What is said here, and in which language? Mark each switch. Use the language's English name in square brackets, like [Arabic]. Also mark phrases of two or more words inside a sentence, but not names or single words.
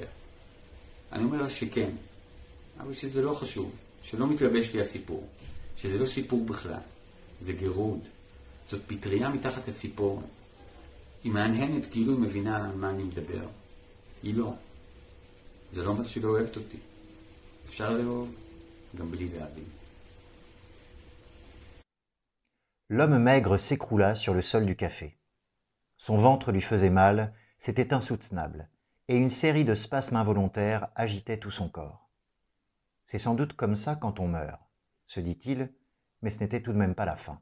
[Hebrew] אני אומר לה שכן, אבל שזה לא חשוב, שלא מתלבש לי הסיפור, שזה לא סיפור בכלל, זה גירוד, זאת פטריה מתחת הציפור. היא מעניינת כאילו היא מבינה על מה אני מדבר. היא לא. זה לא אומר שהיא לא אוהבת אותי. אפשר לאהוב גם בלי להבין. [French] L'homme maigre s'écroula sur le sol du café. Son ventre lui faisait mal, c'était insoutenable, et une série de spasmes involontaires agitaient tout son corps. C'est sans doute comme ça quand on meurt, se dit-il, mais ce n'était tout de même pas la fin.